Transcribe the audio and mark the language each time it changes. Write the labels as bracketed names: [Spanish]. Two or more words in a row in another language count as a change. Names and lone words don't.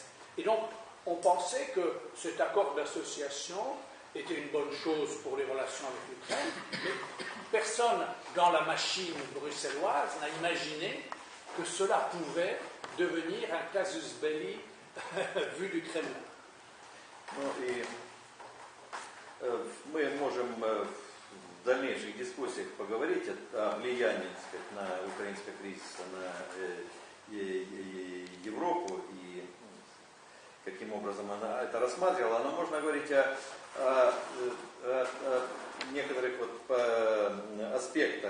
[French] Et donc, on pensait que cet accord d'association était une bonne chose pour les relations avec l'Ukraine, mais personne dans la machine bruxelloise n'a imaginé que cela pouvait devenir un casus belli vu du Kremlin. [Russian] Ну и мы можем в дальнейших дискуссиях поговорить о влиянии, так сказать, на украинский кризис на Европу и каким образом она это рассматривала, но можно говорить о некоторых вот аспектах.